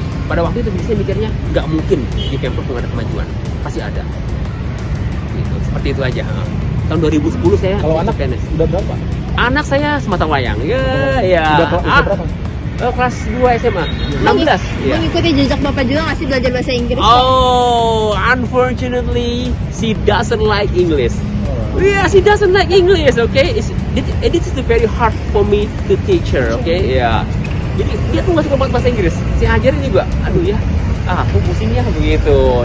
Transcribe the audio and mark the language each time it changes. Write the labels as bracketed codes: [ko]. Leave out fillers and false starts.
[id] Pada waktu itu saya mikirnya nggak mungkin di Pemprov nggak ada kemajuan. Pasti ada. Gitu. Seperti itu aja. Tahun 2010 saya. Kalau anak PNS. udah berapa? Anak saya sematang wayang. Ya. Udah berapa? Kelas 2 SMA. 16. Ya. Mengikuti jejak Bapak juga nggak sih belajar bahasa Inggris? [en] Oh, unfortunately, she doesn't like English. Yeah, she doesn't like English. Okay, it is very hard for me to teach her. [id] Okay, ya. Jadi dia tuh nggak suka banget bahasa Inggris. Saya ajarin juga. Aduh ya, aku pusing ya begitu.